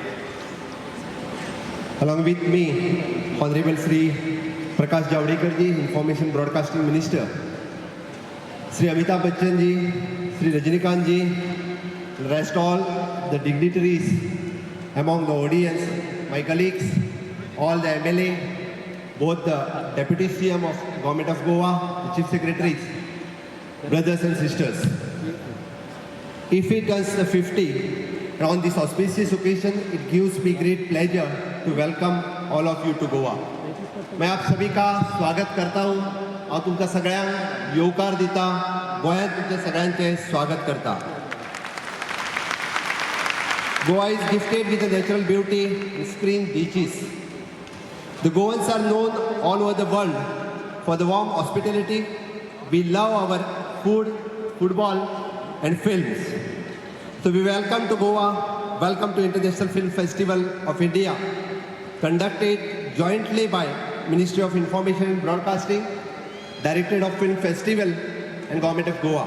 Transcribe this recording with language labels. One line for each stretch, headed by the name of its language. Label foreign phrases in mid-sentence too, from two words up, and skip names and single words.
English: Along with me, Honorable Sri Prakash Javadekar ji, Information Broadcasting Minister, Sri Amitabh Bachchann ji, Sri Rajinikanth ji, the rest all the dignitaries among the audience, my colleagues, all the MLA, both the Deputy CM of Government of Goa, the Chief Secretaries, brothers and sisters. IFFI turns the 50, and on this auspicious occasion, it gives me great pleasure to welcome all of you to Goa.
Hindi: मैं आप सभी का स्वागत करता हूं और
Konkani: तुमका सगळ्यांक येवकार दिता गोंयांत तुमच्या सगळ्यांचे स्वागत करता.
English: Goa is gifted with a natural beauty and screen beaches. The Goans are known all over the world for the warm hospitality. We love our food, football and films. So we welcome to Goa, welcome to International Film Festival of India, conducted jointly by Ministry of Information and Broadcasting, Directorate of Film Festival and Government of Goa.